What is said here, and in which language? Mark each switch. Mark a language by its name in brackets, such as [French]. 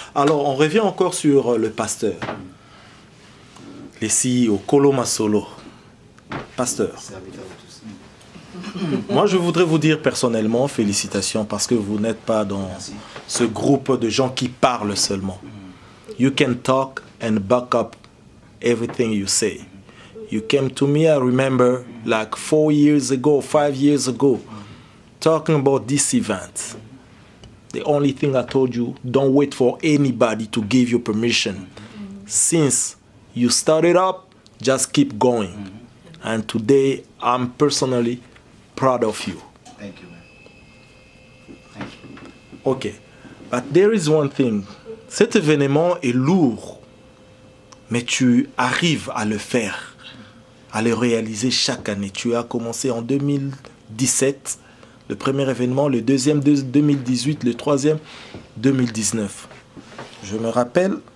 [French] Alors, on revient encore sur le pasteur. Les CEO, Kolo Masolo. Pasteur. Moi, je voudrais vous dire personnellement, félicitations, parce que vous n'êtes pas dans ce groupe de gens qui parlent seulement. [English] You can talk and back up everything you say. You came to me, I remember, like 4 years ago, 5 years ago, talking about this event. The only thing I told you, don't wait for anybody to give you permission. Since you started up, just keep going. And today, I'm personally proud of you. Thank you, man. Thank you. Okay, but there is one thing. [French] Cet événement est lourd, mais tu arrives à le faire, à le réaliser chaque année. Tu as commencé en 2017, le premier événement, le deuxième 2018, le troisième 2019. Je me rappelle